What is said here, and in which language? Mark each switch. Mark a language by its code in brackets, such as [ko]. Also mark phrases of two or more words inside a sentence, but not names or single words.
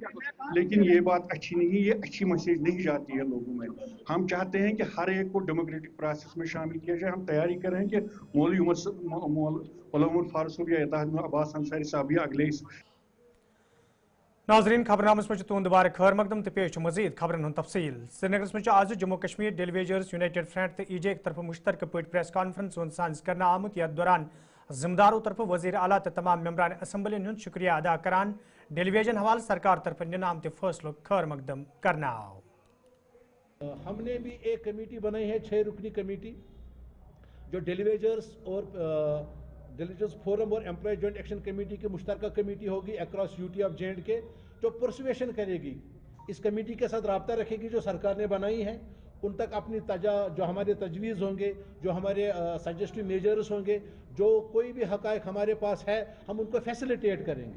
[ur] لیکن یہ بات اچھی نہیں, یہ اچھی میسیج نہیں جاتی ہے لوگوں میں. ہم چاہتے ہیں کہ ہر ایک کو [en] democratic process [ur] میں شامل کیا جائے. ہم تیاری کر رہے ہیں کہ مولوی عمر فاروق صاحب یا اتحاد عباس انصاری صاحب یا اگلے. [ks] ناظرین خبرنامس مجھ تہد دوبارہ خیر مقدم تو پیش مزید خبرن ہند تفصیل. سرینگرس مجھ آز جموں کشمیر ڈیلیویجرز یونائٹڈ فرنٹ تو ای جے طرف مشترکہ پہ [en] press conference [ks] سانز کرنا آمت. یتھ دوران ذمہ داروں طرف وزیر اعلیٰ تو تمام ممبران اسمبلی ہند شکریہ ادا کران ڈیلیویژن حوالہ سرکار طرف نن آمت فیصلوں خیر مقدم کرنا آو. [ur] ہم نے بھی ایک کمیٹی بنائی ہے 6 رکنی کمیٹی, جو ڈیلی ویجرز اور ڈیلیجنس فورم اور امپلائی جوائنٹ ایکشن کمیٹی کی مشترکہ کمیٹی ہوگی [en] across UT of J and K, [ur] جو پرسویشن کرے گی، اس کمیٹی کے ساتھ رابطہ رکھے گی جو سرکار نے بنائی ہے، ان تک اپنی جو ہمارے تجویز ہوں گے، جو ہمارے [en] suggestive measures [ur] ہوں گے، جو کوئی بھی حقائق ہمارے پاس ہے، ہم ان کو فیسیلیٹیٹ کریں گے۔